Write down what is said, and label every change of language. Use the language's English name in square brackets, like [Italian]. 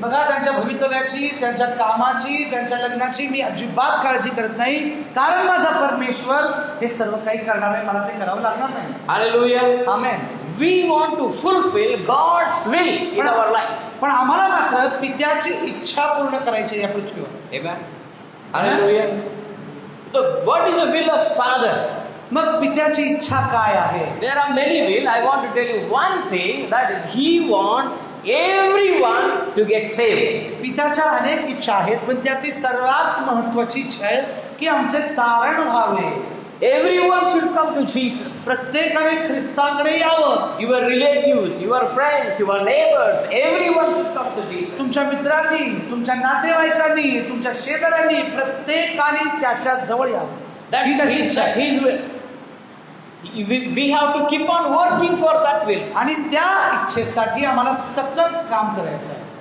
[Marathi] बघा, त्यांच्या भवितव्याची, त्यांच्या कामाची, त्यांच्या लग्नाची मी अजिबात काळजी करत नाही. कारण माझा परमेश्वर हे सर्व काही करणार आहे. मला ते करावं लागणार नाही. [English] Hallelujah. [Marathi] Amen. [English] We want to fulfill God's will in our lives. [Marathi] पण आम्हाला मात्र पित्याची इच्छा पूर्ण करायची या पृथ्वीवर. [English] Amen. Hallelujah. So what is the will of Father? [Marathi] मग पित्याची इच्छा काय आहे? [English] There are many will. I want to tell you one thing, that is He wants everyone to get saved. [Marathi] पित्याच्या अनेक इच्छा आहेत, पण त्यातली सर्वात महत्वाची इच्छा आहे की आमचे तारण व्हावे. [English] Everyone should come to Jesus. [Marathi] प्रत्येकाने ख्रिस्ताकडे यावं. [English] Your relatives, your friends, your neighbors, everyone should come to Jesus. [Marathi] तुमच्या मित्रांनी, तुमच्या नातेवाईकांनी, तुमच्या शेजाऱ्यांनी, प्रत्येकाने त्याच्या जवळ यावं. [English] That's His will. We have to keep on working for that will. [Marathi] आणि त्या इच्छेसाठी आम्हाला सतत काम करायचं आहे.